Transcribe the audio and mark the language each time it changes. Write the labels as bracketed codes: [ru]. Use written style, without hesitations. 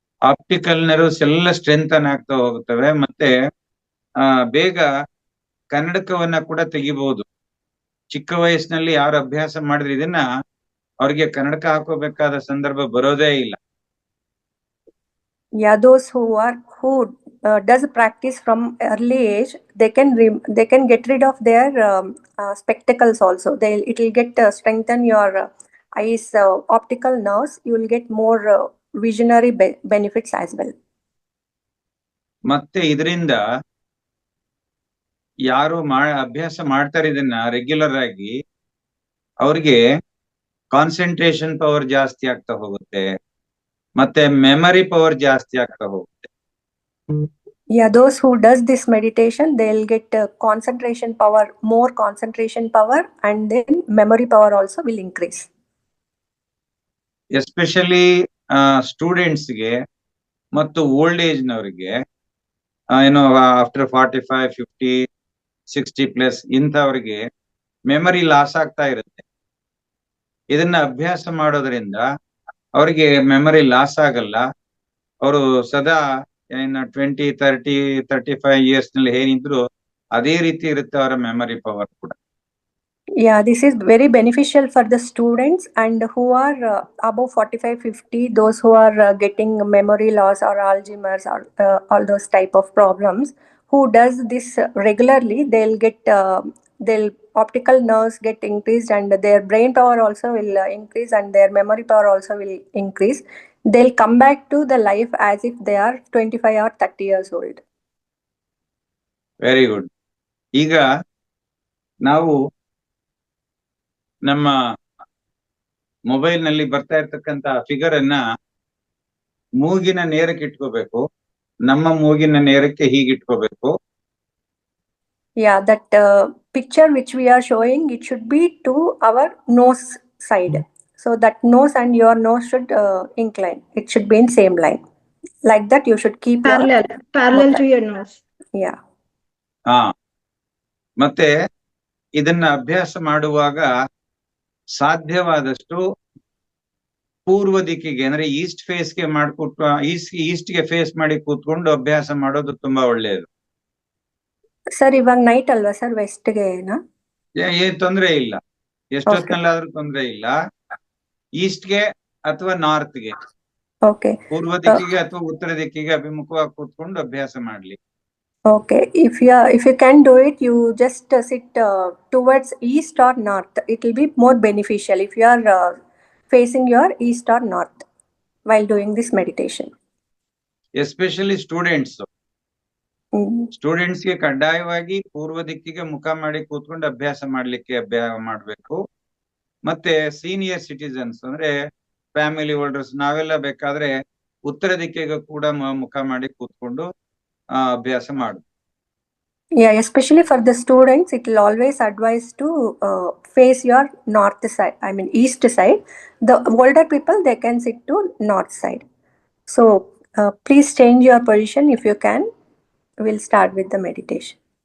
[kn] Optical nerves ಎಲ್ಲ strengthen ಆಗ್ತಾ ಹೋಗುತ್ತವೆ. ಮತ್ತೆ ಬೇಗ ಕನ್ನಡಕವನ್ನ ಕೂಡ ತೆಗಿಬಹುದು. ಚಿಕ್ಕ ವಯಸ್ಸಿನಲ್ಲಿ ಯಾರು ಅಭ್ಯಾಸ ಮಾಡಿದ್ರೆ ಇದನ್ನ ಅವ್ರಿಗೆ ಕನ್ನಡಕ ಹಾಕೋಬೇಕಾದ ಸಂದರ್ಭ ಬರೋದೇ ಇಲ್ಲ. [en] Yeah, those who does practice from early age, they can get rid of their spectacles also. It will get strengthen your eyes optical nerves. You will get more visionary benefits as well. [kn] ಮತ್ತೆ ಇದರಿಂದ ಯಾರು ಅಭ್ಯಾಸ ಮಾಡ್ತಾರೆ ಇದನ್ನ regular ಆಗಿ, ಅವ್ರಿಗೆ concentration power ಜಾಸ್ತಿ ಆಗ್ತಾ ಹೋಗುತ್ತೆ, ಮತ್ತೆ ಮೆಮರಿ ಪವರ್ ಜಾಸ್ತಿ ಆಗ್ತಾ ಹೋಗುತ್ತೆ. [en] Yeah, those who does this meditation, they'll get concentration power, more concentration power, and then memory power also will increase. [kn] Especially ಸ್ಟೂಡೆಂಟ್ಸ್ಗೆ ಮತ್ತು ಓಲ್ಡ್ ಏಜ್ ನವರಿಗೆ, ಆಫ್ಟರ್ 45, 50, 60+ ಇಂಥವ್ರಿಗೆ ಮೆಮರಿ ಲಾಸ್ ಆಗ್ತಾ ಇರುತ್ತೆ. ಇದನ್ನ ಅಭ್ಯಾಸ ಮಾಡೋದ್ರಿಂದ ಅವರಿಗೆ ಮೆಮರಿ ಲಾಸ್ ಆಗಲ್ಲ. ಅವರು ಸದಾ 20, 30, 35 years ನಲ್ಲಿ ಏನಿದ್ರು ಅದೇ ರೀತಿ ಇರುತ್ತೆ ಅವರ ಮೆಮರಿ ಪವರ್ ಕೂಡ. [en] Yeah, this is very beneficial for the students and who are above 45, 50, those who are getting memory loss or Alzheimer's or all those type of problems. Who does this regularly, they'll optical nerves get increased, and their brain power also will increase, and their memory power also will increase. They'll come back to the life as if they are 25 or 30 years old. Very good. [kn] ಈಗ ನಾವು ನಮ್ಮ mobile ನಲ್ಲಿ ಬರ್ತಾ ಇರ್ತಕ್ಕಂತ figure ಅನ್ನ ಮೂಗಿನ ನೇರಕ್ಕೆ ಇಟ್ಕೋಬೇಕು. ನಮ್ಮ ಮೂಗಿನ ನೇರಕ್ಕೆ ಹೀಗೆ ಇಟ್ಕೋಬೇಕು. [en] Yeah, that picture which we are showing, it should be to our nose side. So that nose and your nose should incline. It should be in same line. Like that, you should keep parallel to your nose. Yeah. [kn] ಮತ್ತೆ ಇದನ್ನ ಅಭ್ಯಾಸ ಮಾಡುವಾಗ ಸಾಧ್ಯವಾದಷ್ಟು ಪೂರ್ವ ದಿಕ್ಕಿಗೆ, ಅಂದ್ರೆ East ಫೇಸ್ಗೆ ಮಾಡ್ಕೊಟ್ಟು ಈಸ್ಟ್ಗೆ face ಮಾಡಿ ಕೂತ್ಕೊಂಡು ಅಭ್ಯಾಸ ಮಾಡೋದು ತುಂಬಾ ಒಳ್ಳೆಯದು. ಸರ್, ಇವಾಗ ನೈಟ್ ಅಲ್ವಾ ಸರ್? ವೆಸ್ಟ್ಗೆ ಏನ್ ತೊಂದ್ರೆ ಇಲ್ಲ, ಎಷ್ಟೊತ್ತಿನಲ್ಲಾದ್ರೂ ತೊಂದ್ರೆ ಇಲ್ಲ. ಈಸ್ಟ್ಗೆ ಅಥವಾ ನಾರ್ತ್ಗೆ, ಪೂರ್ವ ದಿಕ್ಕಿಗೆ ಅಥವಾ ಉತ್ತರ ದಿಕ್ಕಿಗೆ ಅಭಿಮುಖವಾಗಿ ಕೂತ್ಕೊಂಡು ಅಭ್ಯಾಸ ಮಾಡ್ಲಿ. [en] Okay, if you can do it, you just sit towards east or north. It will be more beneficial if you are facing your east or north while doing this meditation. Especially students. [kn] ಸ್ಟೂಡೆಂಟ್ಸ್ಗೆ ಕಡ್ಡಾಯವಾಗಿ ಪೂರ್ವ ದಿಕ್ಕಿಗೆ ಮುಖ ಮಾಡಿ ಕೂತ್ಕೊಂಡು ಅಭ್ಯಾಸ ಮಾಡ್ಲಿಕ್ಕೆ ಮಾಡ್ಬೇಕು. ಮತ್ತೆ ಸೀನಿಯರ್ ಸಿಟಿಸನ್ಸ್ ಅಂದ್ರೆ ಫ್ಯಾಮಿಲಿ ಹೋಲ್ಡರ್ಸ್, ನಾವೆಲ್ಲ ಬೇಕಾದ್ರೆ ಉತ್ತರ ದಿಕ್ಕಿಗೆ ಕೂಡ ಮುಖ ಮಾಡಿ ಕೂತ್ಕೊಂಡು ಅಭ್ಯಾಸ ಮಾಡು. [en] Yeah, especially for the students, it will always advise to face your north side, I mean east side. The older people, they can sit to north side. So please change your position if you can. We'll start with the meditation.